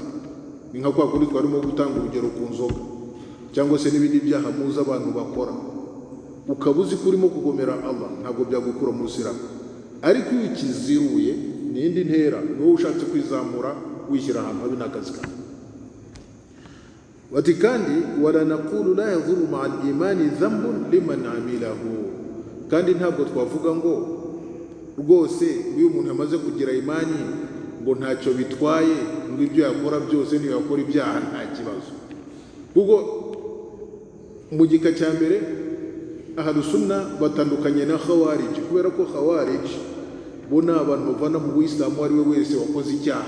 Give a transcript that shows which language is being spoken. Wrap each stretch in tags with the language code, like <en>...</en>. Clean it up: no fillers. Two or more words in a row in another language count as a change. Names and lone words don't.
<rw>Ni nka kwa kundi twarimo gutanga urugero ku nzoga cyangwa se n'ibindi byaha muzi abantu bakora, ukaba uzi ko urimo kugomera Allah, ntabwo byagukura mu buyisilamu. Ariko iyo ukiziruye ni indi ntera, ni wowe ushatse kwizamura wishyira ahantu habi n'akazi kawe. Bati kandi</rw> <ar>ولا نقول لا يضر مع الإيمان ذنب لمن عمله,</ar> <rw>kandi ntabwo twavuga ngo rwose iyo umuntu amaze kugira imani ngo ntacyo bitwaye, ngo ibyo yakora byose niyo yakora ibyaha nta kibazo. Kuko mu gika cya mbere</rw> <ar>أهل السنة</ar> <rw>batandukanye na khawarij, kubera ko khawarij bo ni abantu bavana mu buyisilamu ari we wese wakoze icyaha.</rw>